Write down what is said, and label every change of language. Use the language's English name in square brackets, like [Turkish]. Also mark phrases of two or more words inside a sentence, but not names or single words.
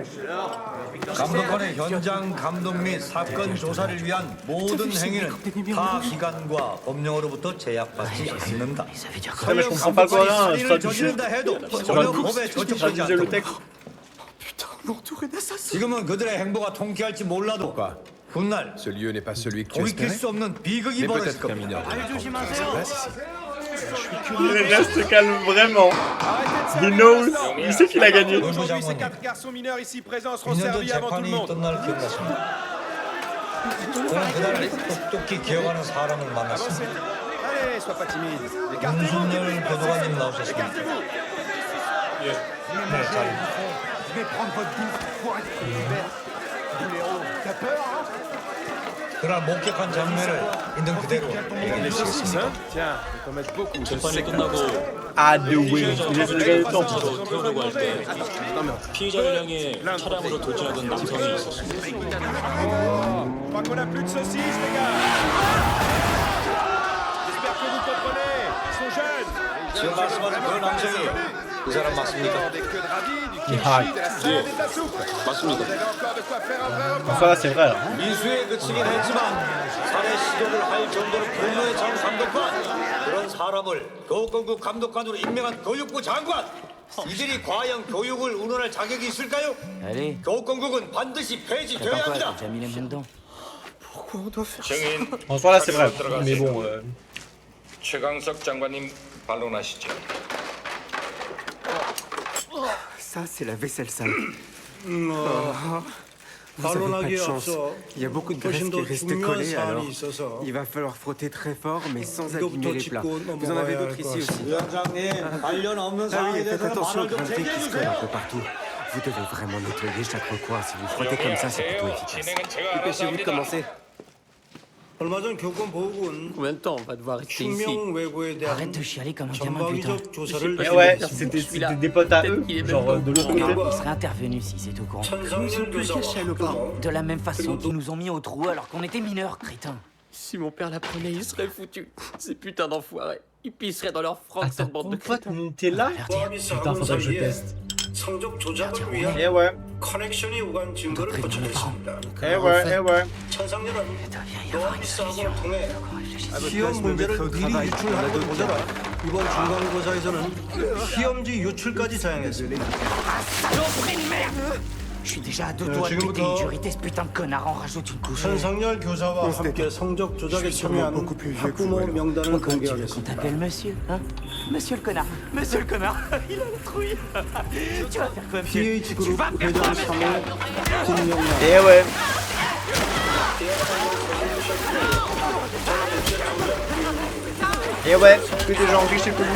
[Korean] 감독관의 현장 감독 및 사건 조사를 위한 모든 행위는 타 기관과 법령으로부터 제약받지 않는다. 서영 감독관이 살인을 저지른다 해도 전혀 법에 저촉하지 않는다. 지금은 그들의 행보가 통쾌할지 몰라도 훗날 돌이킬 수 없는 비극이 벌어질 겁니다. [French] Il reste calme vraiment. [English] He knows. [French] Il sait qu'il a gagné. Aujourd'hui, ces 4 garçons mineurs ici présents seront servis avant tout le monde. [Korean] 저는 그날 똑똑히 기억하는 사람을 만났습니다. [French] Allez, sois pas timide. [Korean] 윤순열 교도관님 나오셨습니다. 네, 잘. 그날 목격한 장면을 있는 그대로 얘기해 주시겠습니까? 재판이 끝나고 태우려고 할 때 피의자를 향해 차량으로 도주하던 남성이 있었습니다. 지금 말씀하신 그 남성이 그 사람 맞습니까? 맞습니다. [French] Enfin là c'est vrai. [Korean] 미수에 그치긴 했지만 살해 시도를 할 정도로 분노에 찬 감독관, 그런 사람을 교육공국 감독관으로 임명한 교육부 장관, 이들이 과연 교육을 운운할 자격이 있을까요? 교육공국은 반드시 폐지돼야 합니다. 증인 [French] Enfin là c'est vrai. Mais bon. [Korean] 최강석 장관님 반론하시죠. [French] Ça, c'est la vaisselle sale. Vous Parlons avez pas la de guerre, chance. ça. Il y a beaucoup de graisse qui reste collée, alors il va falloir frotter très fort, mais sans abîmer les plats. Vous en avez d'autres ici aussi. Ah oui, faites attention aux grandes qui se collent un peu partout. Vous devez vraiment nettoyer chaque recoin. Si vous frottez comme ça, c'est plutôt efficace. Dépêchez-vous de commencer. [Korean] 얼마 전 교권보호군 [French] Combien de temps on va devoir rester ici? [Korean] 충명 외고에 대한 [French] Arrête de chialer comme un gamin, putain. [Korean] 전방위적 조사를 [French] Et ouais, c'était des potes à eux, genre de l'autre côté. Il serait intervenu si c'est au courant. Ils ont pu le cacher à nos parents. De la même façon qu'ils nous ont mis au trou alors qu'on était mineurs, crétins. Si mon père l'apprenait, il serait foutu. Ces putains d'enfoirés. Ils pisseraient dans leur froc, cette bande de crétins. Nutella? Putain, faudrait que je teste. [Korean] 성적 조작을 위한 [French] Eh ouais. [Korean] 커넥션이 오간 증거를 포착했습니다. [French] Eh ouais, eh ouais. [Korean] 천상렬은 노아피스하고를 통해 시험 문제를 미리 유출하는 것 모자라 이번 중간고사에서는 시험지 유출까지 자행했습니다. [French] Je suis déjà à deux doigts de quitter une jurité, ce putain de connard en rajoute une couche. [Korean] 천상렬 교사와 함께 성적 조작에 참여한 학부모 명단을 공개하겠습니다. [French] T'appelles monsieur, hein? Monsieur le connard, monsieur le connard, il a la trouille. Tu vas faire quoi, monsieur? Tu vas faire quoi, monsieur? Eh ouais. Et ouais, que des gens riches et connus.